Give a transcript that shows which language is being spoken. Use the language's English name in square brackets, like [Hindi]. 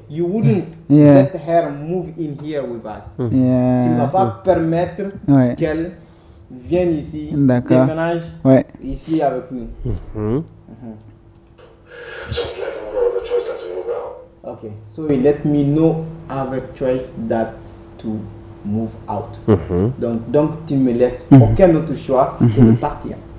[English] You wouldn't let her move in here with us. [French] Tu ne vas pas permettre qu'elle vienne ici, déménage ici avec nous. [English] Okay, so you let me know other choice that to move out. [French] Donc tu me laisses aucun autre choix que de partir.